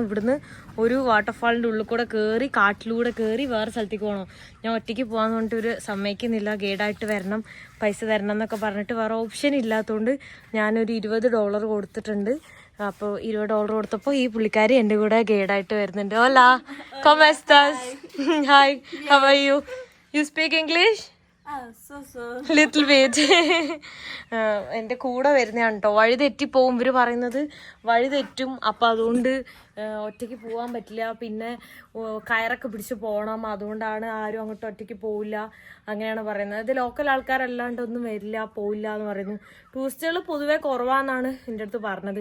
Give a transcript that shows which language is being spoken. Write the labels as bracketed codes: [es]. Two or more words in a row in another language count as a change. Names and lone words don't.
[ml] ഇവിടുന്ന് ഒരു വാട്ടർഫാളിൻ്റെ ഉള്ളിൽ കൂടെ കയറി കാട്ടിലൂടെ കയറി വേറെ സ്ഥലത്തേക്ക് പോകണം. ഞാൻ ഒറ്റയ്ക്ക് പോകാൻ പറഞ്ഞിട്ട് ഒരു സമ്മതിക്കുന്നില്ല, ഗൈഡായിട്ട് വരണം, പൈസ തരണം എന്നൊക്കെ പറഞ്ഞിട്ട് വേറെ ഓപ്ഷൻ ഇല്ലാത്തതുകൊണ്ട് ഞാനൊരു $20 കൊടുത്തിട്ടുണ്ട്. അപ്പോൾ $20 കൊടുത്തപ്പോൾ ഈ പുള്ളിക്കാരി എൻ്റെ കൂടെ ഗൈഡായിട്ട് വരുന്നുണ്ട്. [es] ഹോലാ, ¿cómo estás? [en] Hi, how are you? You speak English? little bit. [ml] എൻ്റെ കൂടെ വരുന്നതാണ് കേട്ടോ. വഴി തെറ്റിപ്പോവും. ഇവർ പറയുന്നത് വഴി തെറ്റും, അപ്പം അതുകൊണ്ട് ഒറ്റയ്ക്ക് പോകാൻ പറ്റില്ല, പിന്നെ കയറൊക്കെ പിടിച്ച് പോകണം, അതുകൊണ്ടാണ് ആരും അങ്ങോട്ട് ഒറ്റയ്ക്ക് പോവില്ല അങ്ങനെയാണ് പറയുന്നത്. ഇത് ലോക്കൽ ആൾക്കാരല്ലാണ്ട് ഒന്നും വരില്ല, പോവില്ല എന്ന് പറയുന്നു. ടൂറിസ്റ്റുകൾ പൊതുവെ കുറവാന്നാണ് എൻ്റെ അടുത്ത് പറഞ്ഞത്.